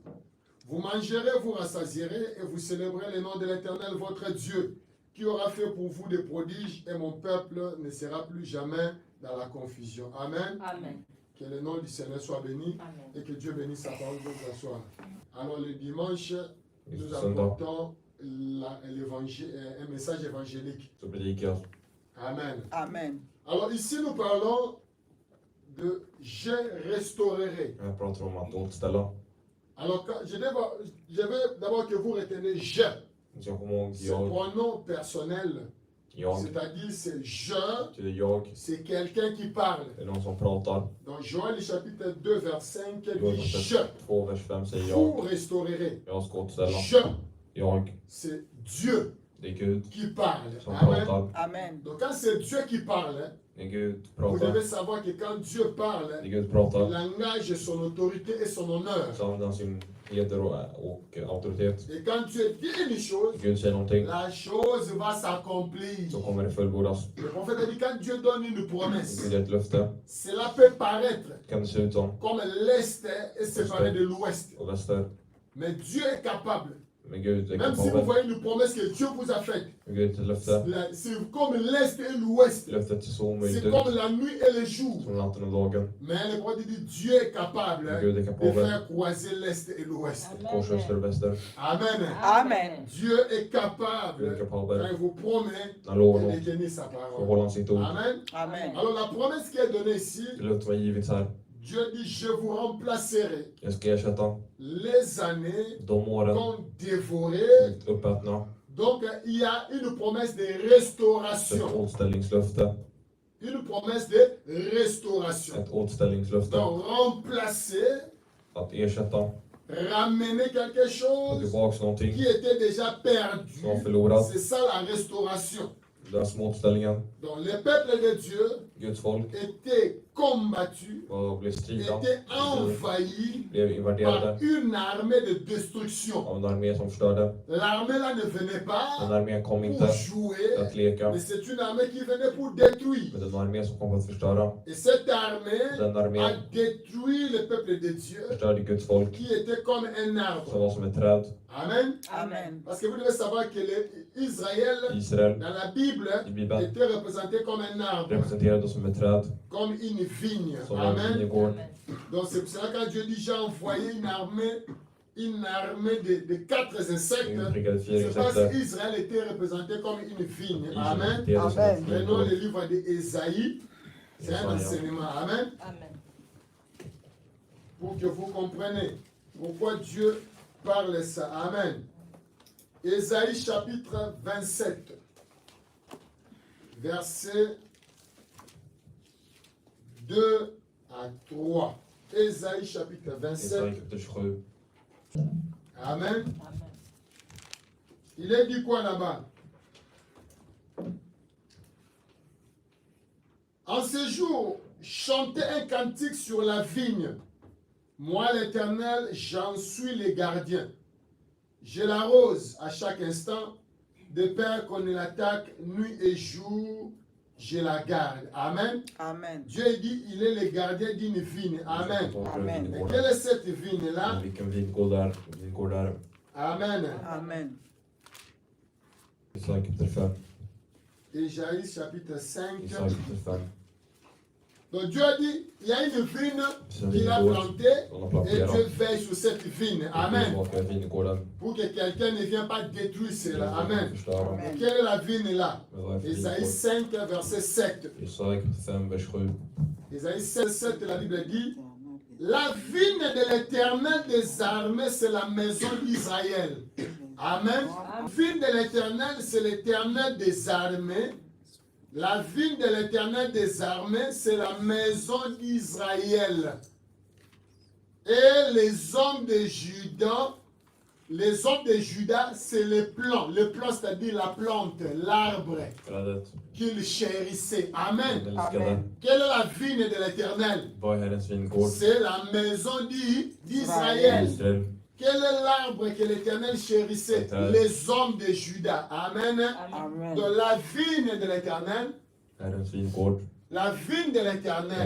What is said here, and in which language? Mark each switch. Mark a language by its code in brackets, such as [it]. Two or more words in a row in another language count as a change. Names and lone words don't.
[fr] Vous mangerez, vous rassasierez et vous célébrerez le nom de l'Éternel, votre Dieu, qui aura fait pour vous des prodiges, et mon peuple ne sera plus jamais dans la confusion. Amen. Amen. Que le nom du Seigneur soit béni. Amen. Et que Dieu bénisse sa parole pour ce soir. Alors le dimanche, nous [sv] Söndag [fr] apportons un message évangélique. [sv] så predikar jag. Amen. Amen. [fr] Alors ici nous parlons de je restaurerai. [sv] Jag pratar om att återställa. [fr] Alors je veux d'abord que vous retenez je. [sv] Så jag kommer ihåg [fr] C'est pronom personnel. [sv] jag, [fr] C'est-à-dire c'est je, [sv] betyder jag, [fr] c'est quelqu'un qui parle. [sv] det är någon som pratar. [fr] Dans Joël chapitre 2 vers 5 dit [sv] Joel [fr] je, [sv] kapitel 2, vers 5 säger [fr] vous [sv] jag, [fr] restaurerez. [sv] jag ska återställa. [fr] Je, [sv] Jag, [fr] c'est Dieu [sv] det är Gud [fr] qui parle. [sv] som Amen. pratar. Amen. [fr] Donc quand c'est Dieu qui parle, [sv] När Gud [fr] vous [sv] pratar, [fr] devez savoir que quand Dieu parle, [sv] när Gud [fr] il [sv] pratar, [fr] engage son autorité et son honneur. [sv] så använder han sin heder och auktoritet. [fr] Et quand Dieu dit une chose, [sv] När Gud säger någonting, [fr] la chose va s'accomplir. [sv] så kommer det fullbordas. [fr] Le prophète a dit quand Dieu donne une promesse, [sv] Gud ger ett löfte, [fr] cela peut paraître [sv] kan det se ut som, [fr] comme l'Est est séparé de l'Ouest. [sv] och väster. [fr] Mais Dieu est capable. [sv] Men Gud är [fr] Même si vous [sv] kapabel. [fr] voyez une promesse que Dieu vous a faite, [sv] Men Gud är ett löfte. [fr] c'est comme l'Est et l'Ouest. [sv] Löftet ser så omöjligt [fr] C'est [sv] ut, [fr] comme la nuit et le jour. [sv] som natten och dagen. [fr] Mais le prophète dit Dieu est capable [sv] Men Gud är [fr] de [sv] kapabel. [fr] faire croiser l'Est et l'Ouest. [sv] Korsa öster och väster. Amen. Amen. [fr] Dieu est [sv] Gud är [fr] capable, quand [sv] kapabel. [fr] il vous promet, [sv] Han lovar [fr] de [sv] något [fr] tenir sa [sv] och [fr] parole. [sv] håller han sitt ord. Amen. Amen. [fr] Alors la promesse qui est donnée ici, [sv] Det löftet var givet här. [fr] Dieu dit je vous remplacerai [sv] Jag ska ersätta [fr] les années [sv] de åren [fr] qu'ont dévoré. [sv] som är uppätna. [fr] Donc il y a une promesse de [sv] Ett [fr] restauration. [sv] återställningslöfte. [fr] Une promesse de restauration. [sv] Ett återställningslöfte. [fr] Donc remplacer, [sv] Att ersätta. [fr] ramener quelque [sv] Ta [fr] chose [sv] tillbaks någonting [fr] qui était déjà [sv] som var [fr] perdu. [sv] förlorat. [fr] C'est ça la restauration. [sv] Den som återställningen. [fr] Donc le peuple de Dieu [sv] Guds folk [fr] était combattu, [sv] var ble strida, [fr] était envahi [sv] blev [fr] par [sv] invaderade [fr] une armée de destruction. [sv] av en armé som förstörde. [fr] L'armée là ne venait [sv] Den [fr] pas [sv] armén kom inte [fr] pour jouer, [sv] att leka, [fr] mais c'est une armée qui venait pour détruire. [sv] men den armé som kom för att förstöra. [fr] Et cette armée [sv] Den [fr] a [sv] armén [fr] détruit le peuple de Dieu [sv] förstörde Guds folk [fr] qui était comme un [sv] som [fr] arbre. [sv] var som ett träd. Amen. Amen. [fr] Parce que vous devez savoir que Israël, [sv] Israel [fr] dans la Bible, [sv] i Bibeln [fr] était représenté comme un arbre, [sv] representerades som ett träd, [fr] comme une vigne. [sv] som en Amen. vingård. [fr] Donc c'est pour cela que quand Dieu dit j'ai envoyé une armée de 4 insectes, [sv] Prickade 4 [fr] c'est parce [sv] insekter. [fr] qu'Israël était représenté comme une vigne. [sv] Israel Amen. representerades som ett [fr] Prenons [sv] vingård. [fr] le livre d'Ésaïe, c'est un [sv] Jesaja. [fr] enseignement. Amen. Amen. Pour que vous compreniez pourquoi Dieu parle ça. Amen. Ésaïe chapitre 27, versets 2 à 3. Ésaïe chapitre 27. [sv] Jesaja kapitel 27. Amen. Amen. [fr] Il est dit quoi là-bas? En ce jour, chantez un cantique sur la vigne. Moi, l'Éternel, j'en suis le gardien. Je l'arrose à chaque instant, de peur qu'on ne l'attaque nuit et jour, je la garde. Amen. Amen. Dieu dit, il est le gardien d'une vigne. Amen. Amen. Et [sv] Vingården. [fr] quelle est cette vigne-là? [sv] Men vilken vingård är det? Amen. Amen. Jesaja kapitel 5. [fr] Ésaïe chapitre 5. [sv] Jesaja kapitel 5. [fr] Donc Dieu a dit, il y a une vigne [sv] Det är en [fr] qu'il a [sv] vingård [fr] plantée [sv] som har [fr] et [sv] planterat. [fr] Dieu veille sur cette vigne. [sv] Och Gud Amen. vakar vingården. [fr] Pour que quelqu'un ne vienne pas détruire cela. Amen. [sv] Förstöra. Amen. [fr] Quelle est la vigne là? [sv] Men vad är det för [fr] Ésaïe [sv] vingård? [fr] 5, verset 7. [sv] Jesaja kapitel 5, vers 7. [fr] Ésaïe 5, 7, la Bible dit, la vigne de l'Éternel des armées, c'est la maison d'Israël. Amen. La vigne de l'Éternel, c'est l'Éternel des armées. La vigne de l'Éternel des armées, c'est la maison d'Israël. Et les hommes de Juda, c'est le plant. Le plant, c'est-à-dire la plante, l'arbre [sv] Trädet. [fr] qu'ils chérissaient. Amen. [sv] Den älskade. [fr] Quelle est la vigne de l'Éternel? [sv] Vad är Herrens vingård? [fr] C'est la maison d'Israël. [sv] Israel. [fr] Quel est l'arbre que l'Éternel chérissait? Les hommes de Juda. Amen. Amen. De la vigne de l'Éternel, [sv] Herrens vingård. [fr] la vigne de l'Éternel,